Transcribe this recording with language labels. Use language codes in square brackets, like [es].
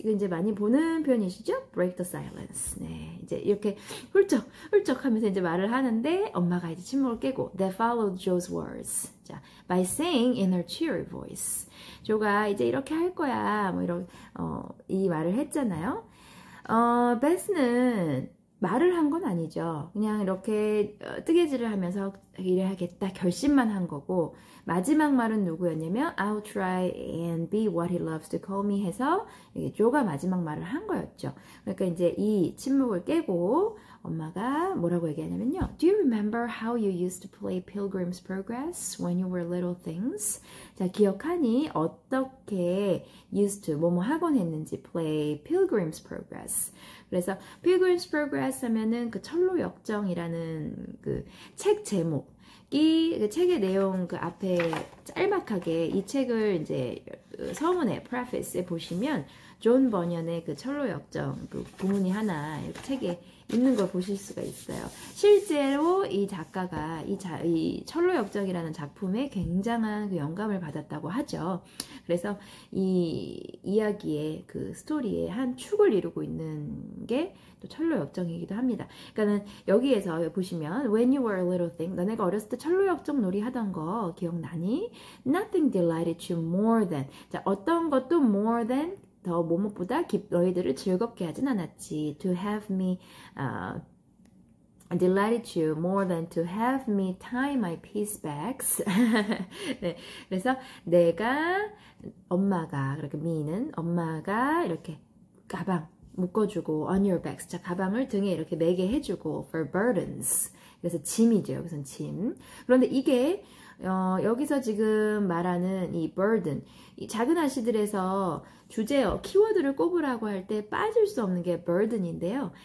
[ko] 이거 이제 많이 보는 표현이시죠? [en] break the silence. [ko] 네, 이제 이렇게 훌쩍 하면서 이제 말을 하는데 엄마가 이제 침묵을 깨고 [en] They followed Joe's words. 자, by saying in her cheery voice. [ko] 조가 이제 이렇게 할 거야. 뭐 이런 이 말을 했잖아요. 베스는 말을 한 건 아니죠. 그냥 이렇게 뜨개질을 하면서 일해야겠다 결심만 한 거고 마지막 말은 누구였냐면 [en] I'll try and be what he loves to call me [ko] 해서 조가 마지막 말을 한 거였죠. 그러니까 이제 이 침묵을 깨고 엄마가 뭐라고 얘기하냐면요. [en] Do you remember how you used to play Pilgrim's Progress when you were little things? [ko] 자, 기억하니 어떻게 [en] used to [ko] 뭐뭐 하곤 했는지 play Pilgrim's Progress. 그래서 Pilgrim's Progress 하면은 그 철로 역정이라는 그 책 제목 이 책의 내용 그 앞에 짤막하게 이 책을 이제 서문에 preface에 보시면 존 버년의 그 철로 역정 그 부문이 하나 이렇게 책에 있는 걸 보실 수가 있어요. 실제로 이 작가가 이 철로 역정이라는 작품에 굉장한 그 영감을 받았다고 하죠. 그래서 이 이야기의 그 스토리의 한 축을 이루고 있는 게 또 철로 역정이기도 합니다. 그러니까는 여기에서 보시면 [en] When you were a little thing, [ko] 너네가 어렸을 때 철로 역정 놀이 하던 거 기억나니? [en] Nothing delighted you more than. [ko] 자, 어떤 것도 [en] more than [ko] 더 뭐뭐보다 너희들을 즐겁게 하진 않았지. [en] To have me delighted you more than to have me tie my piece bags. [ko] 네, 그래서 엄마가 그렇게 me는 엄마가 이렇게 가방 묶어주고 [en] on your backs. [ko] 자, 가방을 등에 이렇게 매게 해주고 [en] for burdens. [ko] 그래서 짐이죠. 여기서는 짐. 그런데 이게 여기서 지금 말하는 이 burden, 이 작은 아씨들에서 주제어, 키워드를 꼽으라고 할 때 빠질 수 없는 게 burden인데요.